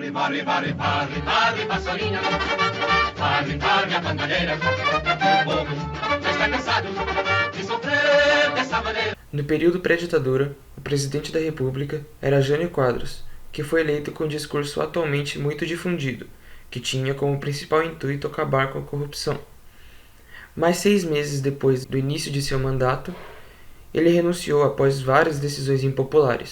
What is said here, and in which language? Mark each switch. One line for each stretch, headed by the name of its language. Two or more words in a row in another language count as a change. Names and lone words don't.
Portuguese: Parli, parli, parli, parli, pastorina. Parli, parli a bandoleira. O povo já está cansado de sofrer dessa maneira. No período pré-ditadura, o presidente da República era Jânio Quadros, que foi eleito com um discurso atualmente muito difundido, que tinha como principal intuito acabar com a corrupção. Mas 6 meses depois do início de seu mandato, ele renunciou após várias decisões impopulares.